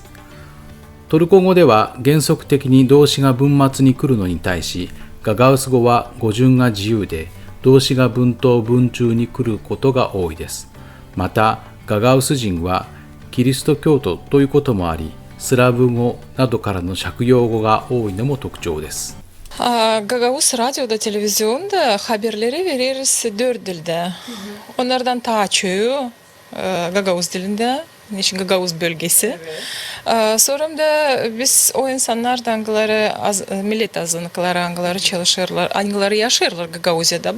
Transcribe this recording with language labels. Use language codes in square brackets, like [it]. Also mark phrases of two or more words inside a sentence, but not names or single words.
[ja] トルコ語では原則的に動詞が文末に来るのに対し、ガガウス語は語順が自由で動詞が文頭文中に来ることが多いです。またガガウス人はキリスト教徒ということもあり、スラブ語などからの借用語が多いのも特徴です。 [gag] Gagavuz radyoda, televizyonda haberleri veririz 4 dilde. Onlardan ta çoğu Gagavuz dilinde, için Gagavuz bölgesi. Sonra da biz o insanlar angıları, millet azınlıkları angıları çalışırlar, angıları yaşarlar Gagavuzya'da.